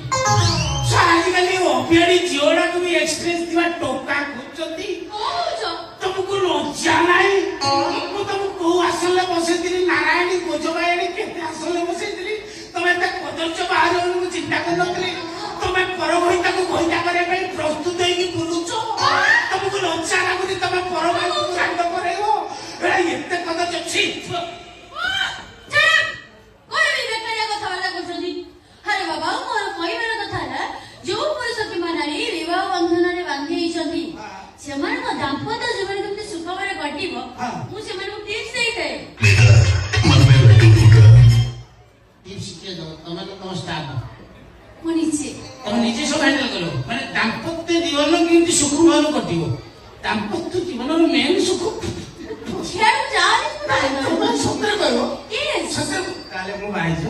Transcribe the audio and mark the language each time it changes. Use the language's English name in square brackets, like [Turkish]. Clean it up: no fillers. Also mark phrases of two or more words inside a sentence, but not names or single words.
[Odia] ଆଜିକାଲି ଅଭିଆଡି ଝିଅଗୁଡାକୁ ବି ଏକ୍ସପିରିଏନ୍ସ ଥିବା ଟୋକା ଖୋଜୁଛନ୍ତି ତମକୁ ଲଜ୍ଜା ନାହିଁ ମୁଁ ତମକୁ କୋଉ ଆସନରେ ବସେଇଥିଲି ନାରାୟଣୀ ଗୋଜବାୟାଣୀ କେତେ ଆସନରେ ବସେଇଥିଲି ତମେ ଏତେ କଦର୍ଯ୍ୟ ବାହାରିବ ବୋଲି ମୁଁ ଚିନ୍ତା କରିନଥିଲି ତମେ ପର ଘଇତାକୁ ଘଇତା କରିବା ପାଇଁ ପ୍ରସ୍ତୁତ ହେଇକି ବୁଲୁଛ ତମକୁ ଲଜ୍ଜା ଲାଗୁନି ତମେ ପର ଭାଇକୁ ରାଗ କରେଇବ ଏତେ କଦର୍ଯ୍ୟ ଛି କଥାବାର୍ତ୍ତା କରୁଛନ୍ତି ଆରେ ବାବା ମୋର କହିବାର କଥା ହେଲା ଯୋଉ ପୁରୁଷ କିମ୍ବା ନାରୀ ବିବାହ ବନ୍ଧନରେ ବାନ୍ଧି ହେଇଛନ୍ତି ସେମାନଙ୍କ ଦାମ୍ପତ୍ୟ ଜୀବନ କେମିତି ସୁଖମୟରେ କଟିବ ମୁଁ ସେମାନଙ୍କୁ ଟିପ୍ସ ଦେଇଥାଏ [Hindi] मन में बैठू टूटा [Odia] ଟିପ୍ସ କିଏ ଦବ ତମେ ତ ତମ ଷ୍ଟାଫ ମୁଁ ନିଜେ ତମେ ନିଜେ ସବୁ ହ୍ୟାଣ୍ଡେଲ କରିବ ମାନେ ଦାମ୍ପତ୍ୟ ଜୀବନ କେମିତି ସୁଖମୟରେ କଟିବ ଦାମ୍ପତ୍ୟ ଜୀବନର ମେନ୍ ସୁଖ ସିଆଡକୁ ଯାଆନି ମୁଁ ସତରେ କହିବ [English] Yes. [Odia] ସତରେ ତାହେଲେ ମୁଁ ବାହାରିଛି